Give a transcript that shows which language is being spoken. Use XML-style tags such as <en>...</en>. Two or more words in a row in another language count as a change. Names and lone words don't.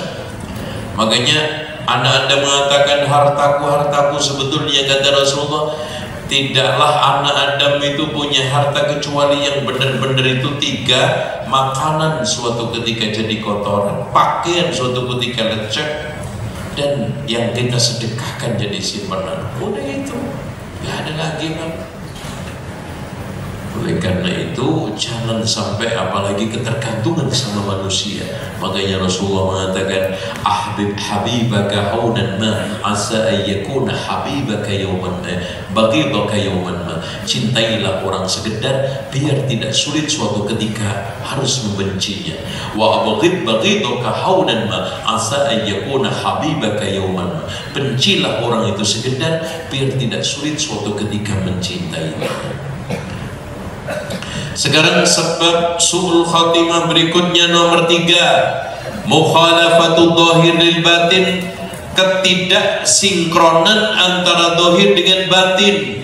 <id>Makanya anak Anda mengatakan hartaku, hartaku, sebetulnya kata Rasulullah, tidaklah anak Adam itu punya harta kecuali yang benar-benar itu 3: makanan suatu ketika jadi kotoran, pakaian suatu ketika lecek, dan yang kita sedekahkan jadi simpanan. Udah itu, gak ada lagi kan. Oleh karena itu jangan sampai apalagi ketergantungan sama manusia. Makanya Rasulullah mengatakan,</id> <ar>أحبب حبيبك هونا ما عسى أن يكون حبيبك يوما ما بغيضك يوما ما.</ar> <id>Cintailah orang sekedar biar tidak sulit suatu ketika harus membencinya.</id> <ar>وأبغض بغيضك هونا ما عسى أن يكون حبيبك يوما ما.</ar> <id>Bencilah orang itu sekedar biar tidak sulit suatu ketika mencintainya. Sekarang sebab</id> <ar>سوء الخاتمة</ar> <id>berikutnya, nomor 3,</id> <ar>مخالفة الظاهر للباطن,</ar> <id>ketidaksinkronan antara dhahir dengan batin.</id>